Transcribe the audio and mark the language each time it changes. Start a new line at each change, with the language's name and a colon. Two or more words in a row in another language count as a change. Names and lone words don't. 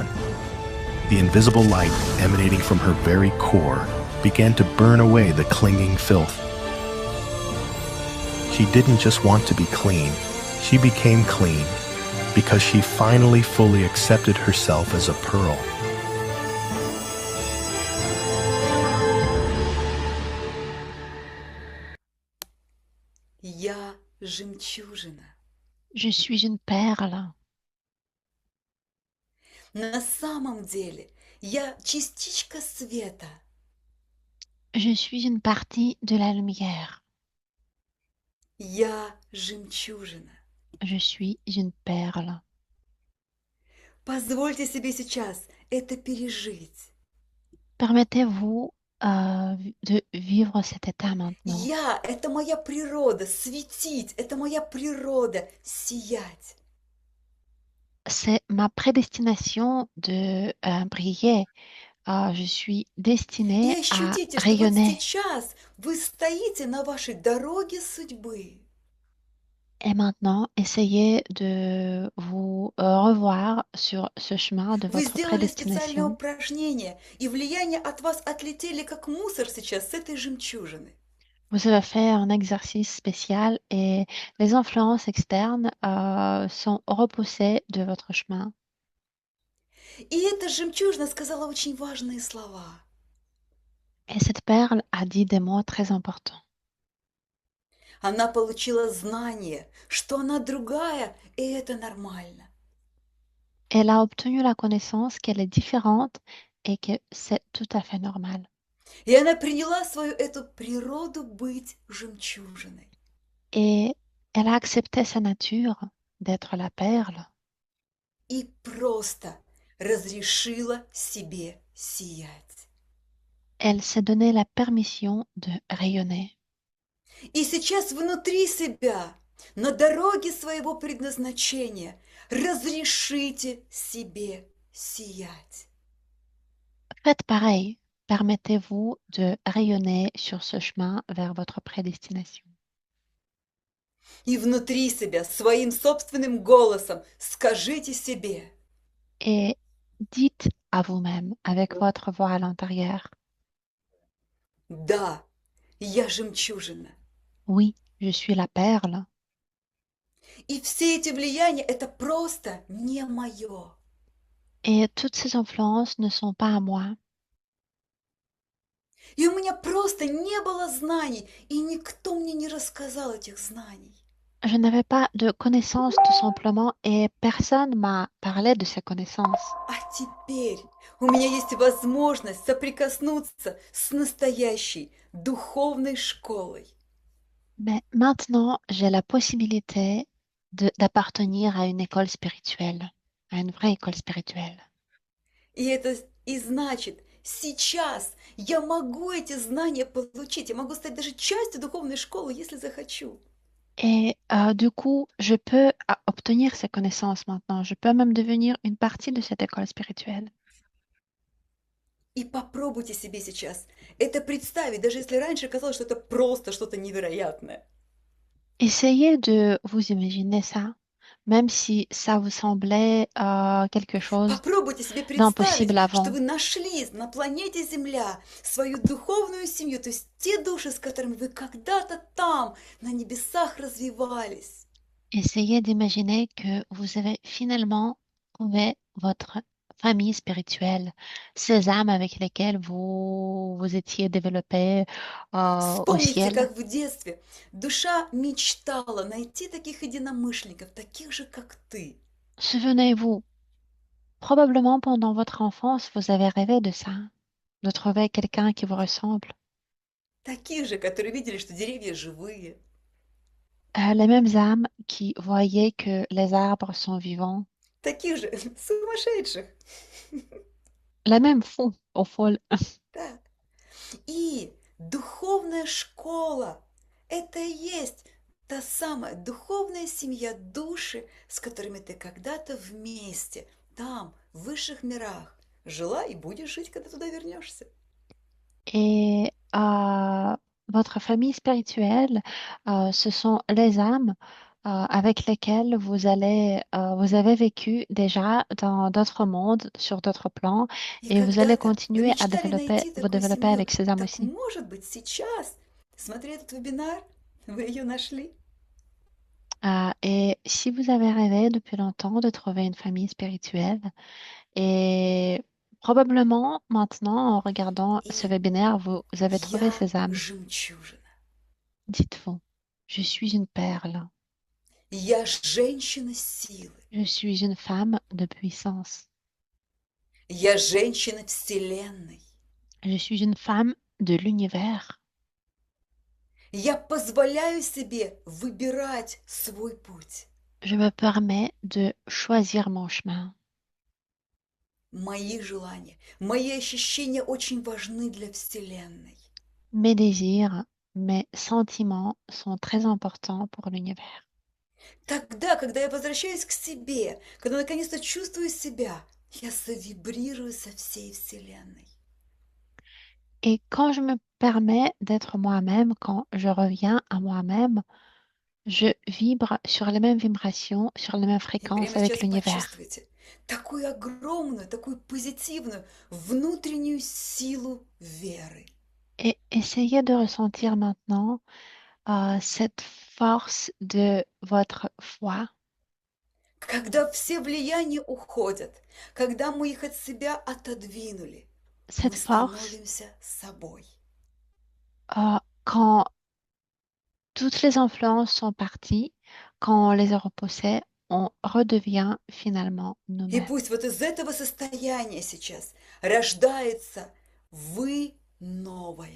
English: The invisible light emanating from her very core began to burn away the clinging filth. She didn't just want to be clean, she became clean because she finally fully accepted herself as a pearl.
Russian: Я жемчужина.
French: Je suis une perle.
Russian: На самом деле я частичка света.
French: Je suis une partie de la lumière.
Russian: Я жемчужина.
French: Je suis une perle.
Russian: Позвольте себе сейчас это пережить.
French: Permettez-vous de vivre cet état maintenant.
Russian: Я – это моя природа, светить, это моя природа, сиять.
French: C'est ma prédestination de briller. Je suis
Russian: И
French: destinée à
Russian: ощутите, что вот
French: rayonner.
Russian: сейчас вы стоите на вашей дороге судьбы.
French: Et maintenant, essayez de vous revoir sur ce chemin de
Russian: Вы
French: votre
Russian: сделали специальное
French: prédestination.
Russian: упражнение, и влияния от вас отлетели, как мусор сейчас с этой жемчужины.
French: Vous avez fait un exercice spécial et les influences externes sont repoussées de votre chemin.
Russian: И эта жемчужина сказала очень важные слова.
French: Et cette perle a dit des mots très importants.
Russian: Она получила знание, что она другая, и это нормально.
French: Elle a obtenu la connaissance qu'elle est différente et que c'est tout à fait normal.
Russian: И она приняла свою эту природу быть жемчужиной.
French: Et elle a accepté sa nature d'être la perle
Russian: И просто разрешила себе сиять.
French: elle s'est donné la permission de rayonner.
Russian: И сейчас внутри себя, на дороге своего предназначения, разрешите себе сиять.
French: Faites pareil, permettez-vous de rayonner sur ce chemin vers votre prédestination.
Russian: И внутри себя, своим собственным голосом, скажите себе:
French: Et dites à vous-même avec votre voix à l'intérieur,
Russian: Да, я жемчужина.
French: Oui, je suis la perle.
Russian: И все эти влияния– это просто не мое.
French: Et toutes ces influences ne sont pas à moi.
Russian: И у меня просто не было знаний, и никто мне не рассказал этих знаний.
French: Je n'avais pas de connaissances tout simplement et personne m'a parlé de ces connaissances.
Russian: А теперь у меня есть возможность соприкоснуться с настоящей духовной школой.
French: Mais maintenant, j'ai la possibilité d'appartenir à une école spirituelle, à une vraie école spirituelle.
Russian: И значит, сейчас я могу эти знания получить, я могу стать даже частью духовной школы, если захочу.
French: Et du coup, je peux obtenir ces connaissances maintenant. Je peux même devenir une partie de cette école spirituelle.
Russian: И попробуйте себе сейчас это представить, даже если раньше казалось, что это просто что-то невероятное.
French: Essayez de vous imaginer ça, même si ça vous semblait quelque chose
Russian: Попробуйте себе представить,
French: d'impossible
Russian: что
French: avant.
Russian: вы нашли на планете Земля свою духовную семью, то есть те души, с которыми вы когда-то там, на небесах развивались.
French: Essayez d'imaginer que vous avez finalement trouvé votre famille spirituelle, ces âmes avec lesquelles vous étiez développés au
Russian: Вспомните,
French: ciel.
Russian: как в детстве душа мечтала найти таких единомышленников, таких же, как ты.
French: Souvenez-vous, probablement pendant votre enfance, vous avez rêvé de ça, de trouver quelqu'un qui vous ressemble.
Russian: Таких же, которые видели, что деревья живые.
French: Les mêmes âmes qui voyaient que les arbres sont vivants.
Russian: Таких же сумасшедших.
French: Les mêmes fous, au fond.
Russian: Да. И духовная школа– это и есть та самая духовная семья, души, с которыми ты когда-то вместе, там, в высших мирах, жила и будешь жить, когда туда вернешься.
French: Et votre famille spirituelle, ce sont les âmes avec lesquelles vous avez vécu déjà dans d'autres mondes, sur d'autres plans,
Russian: И
French: et vous allez
Russian: когда-то вы
French: continuer à
Russian: мечтали найти
French: vous
Russian: такую
French: développer
Russian: семью.
French: avec ces âmes
Russian: Так
French: aussi.
Russian: может быть сейчас, смотря этот вебинар, вы ее нашли?
French: Et si vous avez rêvé depuis longtemps de trouver une famille spirituelle, et probablement maintenant, en regardant ce
Russian: И
French: webinaire, vous avez trouvé
Russian: я
French: ces âmes.
Russian: жемчужина.
French: Dites-vous, je suis une perle.
Russian: Я женщина силы.
French: Je suis une femme de puissance.
Russian: Я женщина Вселенной.
French: Je suis une femme de l'univers.
Russian: Я позволяю себе выбирать свой путь.
French: Je me permets de choisir mon chemin.
Russian: Мои желания, мои ощущения очень важны для Вселенной.
French: Mes désirs, mes sentiments sont très importants pour l'univers.
Russian: Тогда, когда я возвращаюсь к себе, когда наконец-то чувствую себя, я завибрирую со всей Вселенной.
French: Et quand je me permets d'être moi-même, quand je reviens à moi-même, je vibre sur les mêmes vibrations, sur les mêmes
Russian: И
French: fréquences
Russian: прямо
French: avec
Russian: сейчас
French: l'univers.
Russian: почувствуйте такую огромную, такую позитивную внутреннюю силу веры.
French: Et essayez de ressentir maintenant cette force de votre foi,
Russian: Когда все влияния уходят, когда мы их от себя отодвинули, мы
French: cette force
Russian: становимся собой.
French: quand toutes les influences sont parties, quand on les a repoussées, on redevient finalement
Russian: И
French: nous-mêmes.
Russian: пусть вот из этого состояния сейчас рождается вы новая.